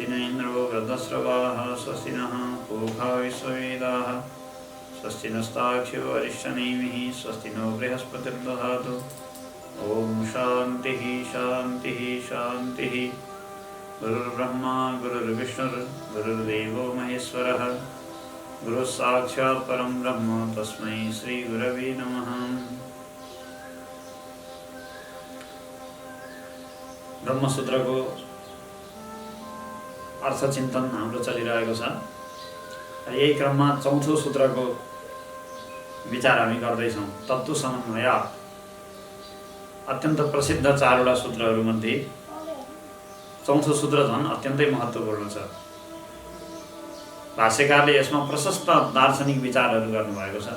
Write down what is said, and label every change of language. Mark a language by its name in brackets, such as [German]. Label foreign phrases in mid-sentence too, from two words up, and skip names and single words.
[Sanskrit] न इन्द्रो वृद्धस्रवाः स्वस्ति नः पूषा विश्ववेदाः स्वस्ति नस्ताक्ष्यो अरिष्टनेमिः स्वस्ति नो बृहस्पतिर्दधातु ॐ शान्तिः शान्तिः शान्तिः गुरुर्ब्रह्मा गुरुर्विष्णुर्गुरुर्देवो महेश्वरः गुरुः साक्षात् परं ब्रह्म तस्मै श्रीगुरवे नमः। [Nepali] ब्रह्मसूत्रको अर्थचिन्तन हाम्रो चलिरहेको छ। यही क्रममा चौथो सूत्रको विचार हामी गर्दैछौँ। तत्त्व समन्वय अत्यन्त प्रसिद्ध चारवटा सूत्रहरूमध्ये चौथो सूत्र झन् अत्यन्तै महत्त्वपूर्ण छ। भाष्यकारले यसमा प्रशस्त दार्शनिक विचारहरू गर्नुभएको छ।